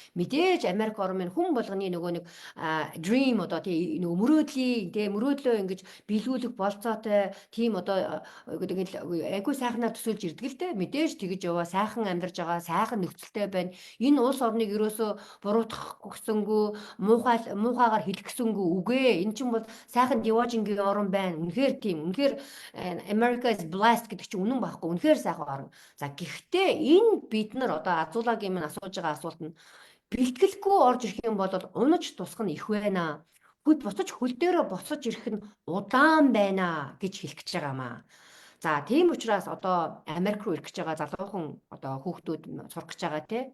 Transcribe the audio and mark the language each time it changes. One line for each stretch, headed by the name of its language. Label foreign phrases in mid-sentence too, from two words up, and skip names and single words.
Mongolian: Мэдээж Америк орн минь хүн болгоны нөгөө нэг dream одоо тийм нөгөө мөрөөдлөө ингэж биелүүлэх болцоотой тийм одоо гэдэг нь айгүй сайхнаар төсөөлж ирдэг л дээ. Мэдээж тэгэж яваа сайхан амьдарч байгаа, сайхан нөхцөлтэй байна. Энэ улс орныг ерөөсөө буруутгах гэсэнгүү, муухайгаар хэлэх гэсэнгүү үгүй. Энэ чинь бол сайхан диважингийн орн байна. Үнэхээр тийм. Үнэхээр
English: America is blessed
Mongolian: гэдэг чинь үнэн байхгүй. Үнэхээр сайхан орн. За гэхдээ энэ бид нар одоо Азуулагийн минь асууж байгаа асуулт нь бэлтгэлгүй орж ирэх юм бол унаж тусах нь их байна. Буцаж хөл дээрээ боцож ирэх нь удаан байна гэж хэлэх гэж байгаамаа. За тийм учраас одоо Америк руу ирэх гэж байгаа залуухан одоо хүүхдүүд сурах гэж байгаа тий.